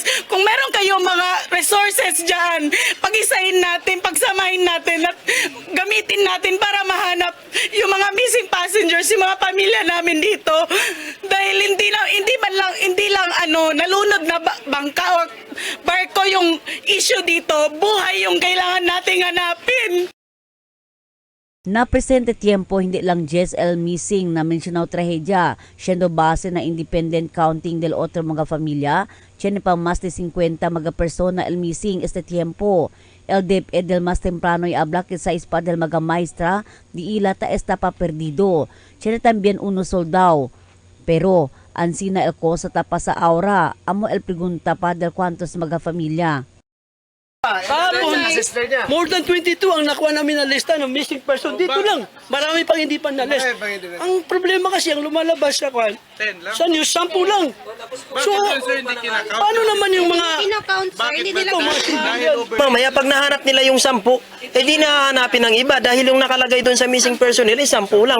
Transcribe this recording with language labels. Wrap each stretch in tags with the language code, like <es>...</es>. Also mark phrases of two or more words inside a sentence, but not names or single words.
<tl>Kung meron kayong mga resources dyan, pag-isahin natin, pagsamahin natin at gamitin natin para mahanap yung mga</tl> <en>missing passengers,</en> <tl>yung mga pamilya namin dito. Dahil hindi lang nalunod na bangka o barko yung issue dito, buhay yung kailangan nating hanapin.</tl> <cbk>Na presente tiempo,</cbk> <tl>hindi lang</tl> <cbk>el missing na mencionaw trahedya, siendo base na</cbk> <en>independent counting</en> <cbk>del otro mga familia, tiene pa mas de 50 mga persona el missing este tiempo. El DepEd del mas temprano y habla que sa ispa del mga maestra, di ila ta esta pa perdido. Tiene también uno soldado. Pero, ansina el cosa ta pa sa aura, amo el pregunta pa del cuantos mga familia.</cbk> <tl>Kahapon,</tl> <en>more than</en> <tl>22 ang nakuha namin na lista ng</tl> <en>missing person.</en> <tl>Dito lang. Marami pang hindi pa na-list. Ang problema kasi, ang lumalabas sa kwan, sa news, 10 lang. So, paano naman yung mga... Mamaya, pag nahanap nila yung 10, di nahanapin ng iba dahil yung nakalagay doon sa</tl> <en>missing person</en> <tl>nila, 10 lang.</tl>